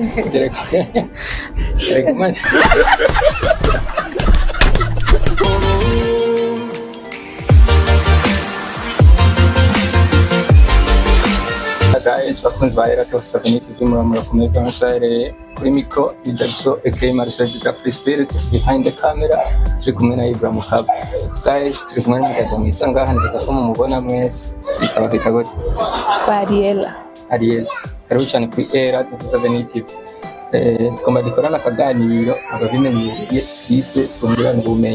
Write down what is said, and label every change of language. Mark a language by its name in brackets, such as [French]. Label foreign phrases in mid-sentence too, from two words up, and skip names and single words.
[Kinyarwanda] Telekomande. Guys, bakunzi ba Erato Savini TV murakomeye cyane kuri micro Jackson aka Marcel de Free Spirit, [English] behind the camera [Kinyarwanda] turi kumwe na Ibrahim Kab. Guys, turi kumwe na Damiza ngaha ndeka ko mumubona mwese. Sister bakita gute? Ariel. Karibu cyane kuri Erato Savini TV. Tukoma dukorana akaganiro ababimenyereye twise kungurana ubumenyi.